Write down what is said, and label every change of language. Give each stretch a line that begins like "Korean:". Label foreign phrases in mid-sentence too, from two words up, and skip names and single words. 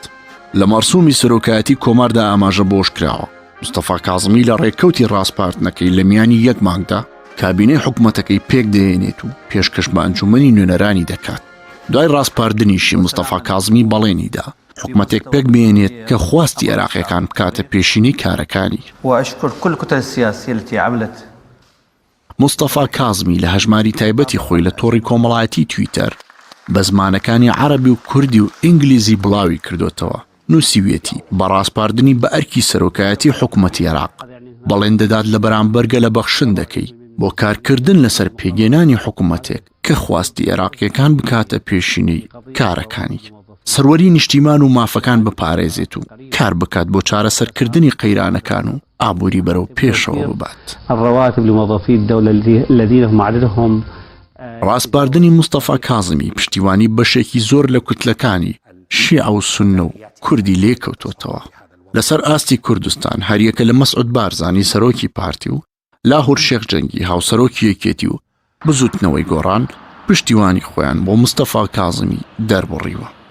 Central Kurdish: لە مەرسوومی سەرۆکایەتی کۆماردا ئاماژە بۆش کراوە مستەفا کازمی لە ڕێکەوتی ڕاستپارتنەکەی لە میانی یەک مانگدا کابینەی حکومەتەکەی پێک دەهێنێت و پێشکەش بە ئەنجومەنی نوێنەرانی دەکات. دوای ڕاستپاردنیشی مستەفا کازمی بەڵێنیدا حکومەتێک پێک بێنێت کە خواستی عێراقیەکان بکاتە پێشینی کارەکانی.
Arabic: وأشكر كل الكتل السياسية التي عملت.
Central Kurdish: مستەفا کازمی لە هەژماری تایبەتی خۆی لە تۆڕی کۆمەڵایەتی تویتەر بە زمانەکانی عەرەبی و کوردی و ئینگلیزی بڵاوی کردوتەوە. نووسیوێتی بە ڕاستپاردنی بە ئەرکی سەرۆکایەتی حکومەتی عێراق بەڵێن دەدات لە بەرامبەرگە لە بەخشندەکەی بۆ کارکردن لەسەر پێگەێنانی حکومەتێک کە خواستی عێراقیەکان بکاتە پێشینەی کارەکانی. سەروەری نیشتیمان و مافەکان بپارێزێت و کار بکات بۆ چارەسەرکردنی قەیرانەکان و ئابووری بەرەو پێشەوە ببات.
Arabic: الرواتب لموظفي الدولة الذين هم عددهم.
Central Kurdish: ڕاستپاردنی مستەفا کازمی پشتیوانی بەشێکی زۆر لە کوتلەکانی شیع و سونە و کوردی لێکەوتۆتەوە. لەسەر ئاستی کوردستان هەریەکە لە مەسعود بارزانی سەرۆکی پارتی و لاهور شێخ جەنگی هاوسەرۆکی یەکێتی و بزوتنەوەی گۆڕان پشتیوانی خۆیان بۆ مستەفا کازمی دەربڕیوە.